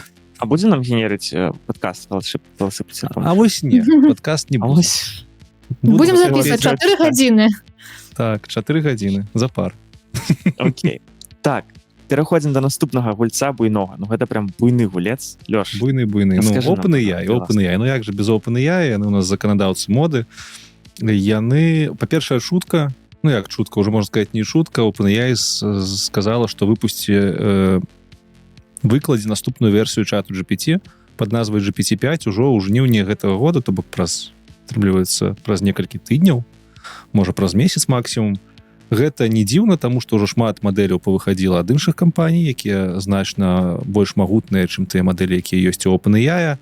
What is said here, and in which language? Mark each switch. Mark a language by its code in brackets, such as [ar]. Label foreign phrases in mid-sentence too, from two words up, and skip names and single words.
[be] А будзе нам генерыць падкаст велосипед? А вось не, падкаст не А будзе. вось будзем Будзе [ru] записывать записывать, 4 [be] так. гадзіны Так, 4 гадзіны за пар. Окей. Так, пераходзім до наступнага гульца буйнога. Гэта прям буйны гулец. Лёш, Буйны. Ну, [ru] Расскажи нам, OpenAI. пожалуйста. [be] Ну як же без OpenAI, яны у нас заканадаўцы моды. Яны, па-першая, шутка, ну як шутка, [ru] уже можна сказать, [be] не шутка, OpenAI сказала, што выпусці выкладзе наступную версію чату GPT пад назвай GPT-5 ужо ў жніўні гэтага года, то бок атрымліваецца праз некалькі тыдняў, можа праз месяц максімум. Гэта не дзіўна, таму што ўжо шмат мадэляў павыхадзіла ад іншых кампаній, якія значна больш магутныя, чым тыя мадэлі, якія ёсць у OpenAI.